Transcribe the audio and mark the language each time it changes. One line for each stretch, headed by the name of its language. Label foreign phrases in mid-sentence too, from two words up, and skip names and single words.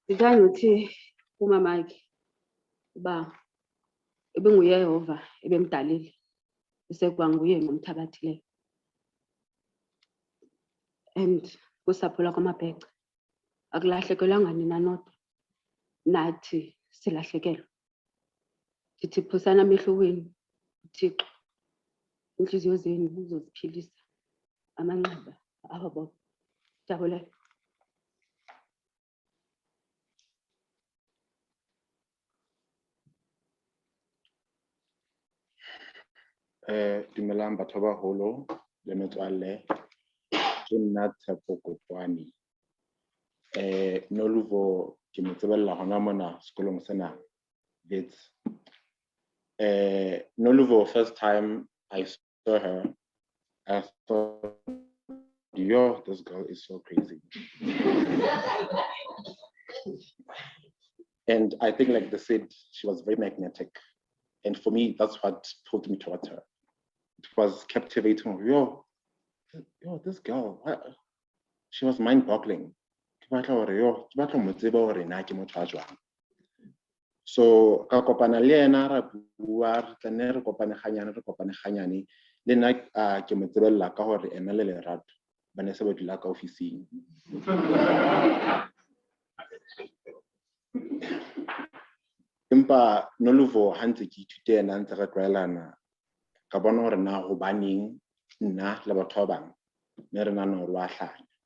Xhosa: Ndithanda uthi kumamakhe uba ebenguyehova ebemdalile esekwanguye nomthabathileyo and kusapho lwakwamabhece akulahlekelwanga nina nodwa nathi silahlekelwe. Ndithi phosana amehlo wenu uThixo inhliziyo zenu uzoziphilisa amanxeba abo bobo. Ndiyabulela.
Southern Sotho: Dumelang batho ba baholo le metswalle, ke nna Tshepo Kopane. Noluvo ke mo tsebella hona mona sekolong sena Wits. Noluvo,
English: first time I saw her, I thought, yo, this girl is so crazy. And I think, like they said, she was very magnetic. And for me, that's what pulled me towards her. It was captivating. Yo, this girl, she was mind-boggling. So,
Southern Sotho: ka kopana le ena ra bua re tsene re kopane ganyane le nna ke mo tsebella ka hore ena le lerato ba ne se ba dula ka ofising. Empa Noluvo ha ntse ke ithute ena ntse re tlwaelana ka bona hore na hobaneng nna le batho ba bang ne re nana hore wa hlanya.